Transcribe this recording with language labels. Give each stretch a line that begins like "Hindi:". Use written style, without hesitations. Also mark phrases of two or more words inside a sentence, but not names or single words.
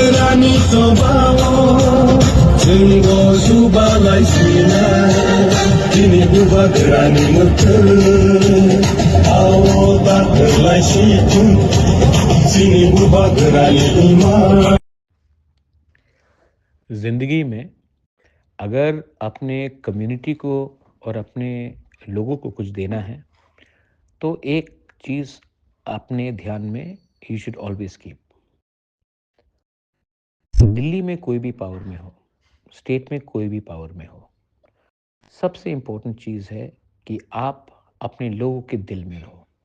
Kok Borok: Ani sobawo, jungo subalai sina, kini buba gerani mutu, awo tak gerlai situ, sini buba gerani ima.
Hindi: ज़िंदगी में अगर अपने कम्युनिटी को और अपने लोगों को कुछ देना है तो एक चीज़ अपने ध्यान में
English: you should always keep.
Hindi: दिल्ली में कोई भी पावर में हो, स्टेट में कोई भी पावर में हो, सबसे इम्पोर्टेंट चीज़ है कि आप अपने लोगों के दिल में रहो।